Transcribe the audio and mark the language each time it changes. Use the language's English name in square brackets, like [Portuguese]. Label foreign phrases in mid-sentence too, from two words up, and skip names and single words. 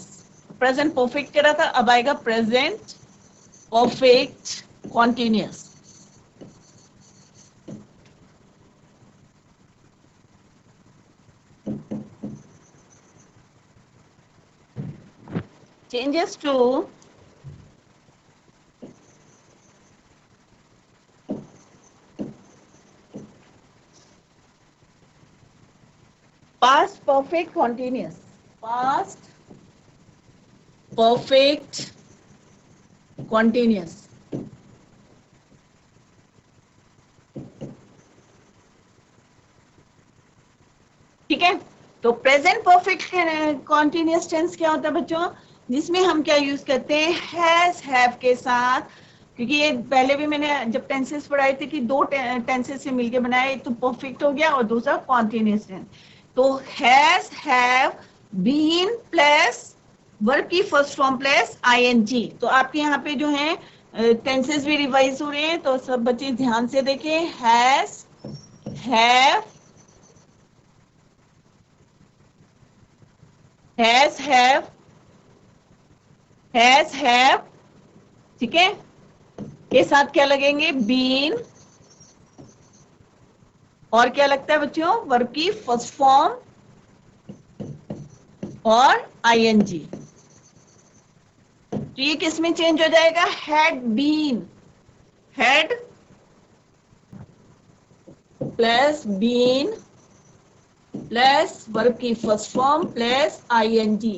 [English] present perfect [Hindi] करा था, अब आएगा [English] present perfect continuous. changes to past perfect continuous, past perfect continuous। [Hindi] ठीक है, तो [English] present perfect continuous tense [Hindi] क्या होता है बच्चों? जिसमें हम क्या यूज करते हैं? [English] has have [Hindi] के साथ। क्योंकि ये पहले भी मैंने जब टेंसेस पढ़ाए थे कि दो टेंसेस से मिलके बनाया, एक तो परफेक्ट हो गया और दूसरा [English] continuous tense. [Hindi] तो [English] has have been plus verb [Hindi] की [English] first form plus ING. [Hindi] तो आपके यहाँ पे जो है टेंसेस भी रिवाइज हो रहे हैं, तो सब बच्चे ध्यान से देखें। [English] has have, has have, has have. [Hindi] ठीक है, के साथ क्या लगेंगे, बीन, और क्या लगता है बच्चों, वर्ब की [English] first form [Hindi] और आईएनजी। तो ये किस में चेंज हो जाएगा, [English] had been, had plus been plus verb की first form plus ING.